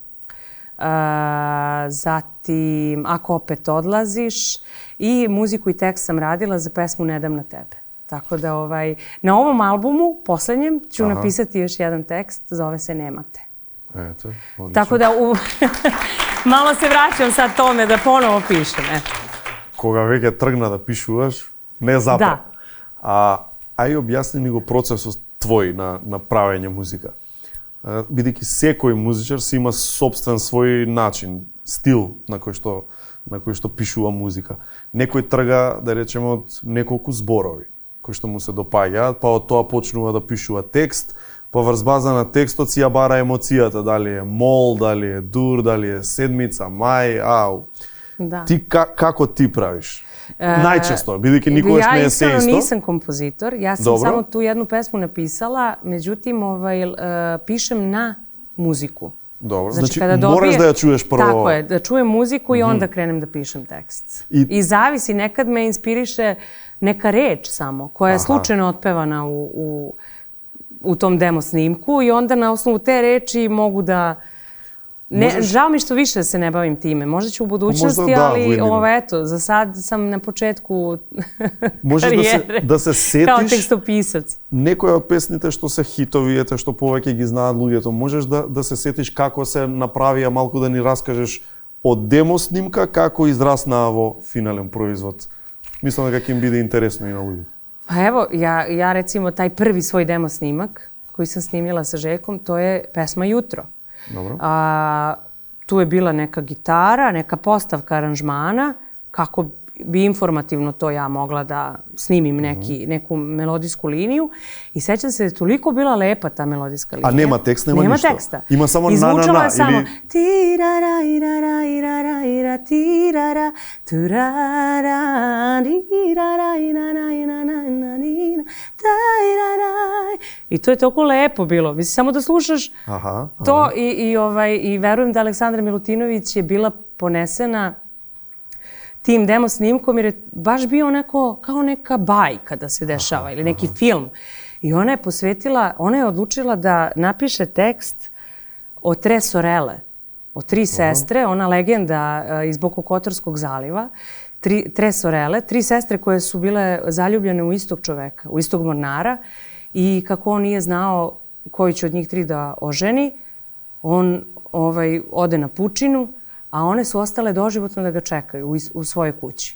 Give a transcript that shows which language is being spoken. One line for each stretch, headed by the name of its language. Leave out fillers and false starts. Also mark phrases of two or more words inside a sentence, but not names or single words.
Serbian: Zatim Ako opet odlaziš i muziku i tekst sam radila za pesmu Ne dam na tebe. Tako da na ovom albumu, poslednjem, ću napisati još jedan tekst, zove se Nemate. Eto, odlično. Tako da malo se vraćam sad tome da ponovo pišem.
Macedonian: Кога веќе тргна да пишуваш, не запра. Ај објасни ни го процесот твој на правење музика. Бидејќи секој музичар си има собствен свој начин, стил на кој што пишува музика. Некој трга, да речеме, од неколку зборови кои што му се допаѓаат, па од тоа почнува да пишува текст, па врз база на текстот си ја бара емоцијата, дали е мол, дали е дур, дали е седмица, мај, ау. Ти како ти правиш? Најчесто, бидејќи никогаш не е се исто.
Serbian: Ja iskreno nisam kompozitor, ja sam samo tu jednu pesmu napisala, međutim pišem na muziku. Dobro, znači moraš da ја čuješ prvo. Tako je, da čujem muziku i onda krenem da pišem tekst. I zavisi, nekad me inspiriše neka reč samo, koja je slučajno otpevana u tom demo snimku i onda na osnovu te reči mogu da... Žao mi što više se ne bavim time. Možda ću u budućnosti, ali eto, za sad sam na početku karijere da se setiš kao tekstopisac.
Macedonian: Некои од песните што се хитови, што повеќе ги знаат луѓето, можеш да се сетиш како се направија, малку да ни раскажеш од демо снимка, како израсна во финален производ. Мислам дека ќе им биде интересно и на луѓето.
Serbian: Pa evo, ja recimo taj prvi svoj demo snimak koji sam snimila sa Željkom, to je pesma Jutro. Dobro. Tu je bila neka gitara, neka postavka aranžmana, kako bi informativno to ja mogla da snimim neku melodijsku liniju. I sećam se da je toliko bila lepa ta melodijska linija. A nema teksta, nema ništa? Nema teksta. Ima samo na. Izvučala je samo tirara, irara, irara, ira, tirara, turara, irara, irara, irara, irara, i to je toliko lepo bilo. Mislim, samo da slušaš to i verujem da Aleksandra Milutinović je bila ponesena tim demo snimkom jer je baš bio kao neka bajka da se dešava ili neki film. I ona je odlučila da napiše tekst o Tre Sorelle, o tri sestre, ona legenda iz Bokokotorskog zaliva, Tre Sorelle, tri sestre koje su bile zaljubljene u istog čoveka, u istog mornara i kako on nije znao koji će od njih tri da oženi, on ode na pučinu, a one su ostale doživotno da ga čekaju u svojoj kući.